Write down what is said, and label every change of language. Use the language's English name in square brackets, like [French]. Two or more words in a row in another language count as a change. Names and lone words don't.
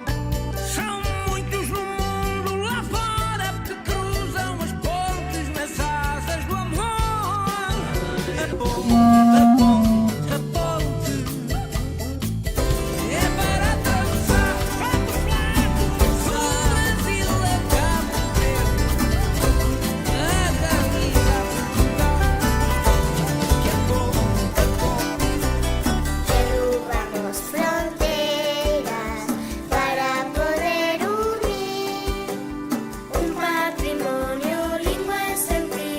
[Portuguese] São muitos no mundo lá fora, que cruzam as pontes nas asas do amor. A ponte, a ponte, a ponte é para atravessar. Vamos lá começar. Do Brasil a Cabo Verde, a Galiza a Portugal. Que a ponte, a ponte [Galician] Derrubamos fronteras para poder unir un patrimonio, lingua e sentir.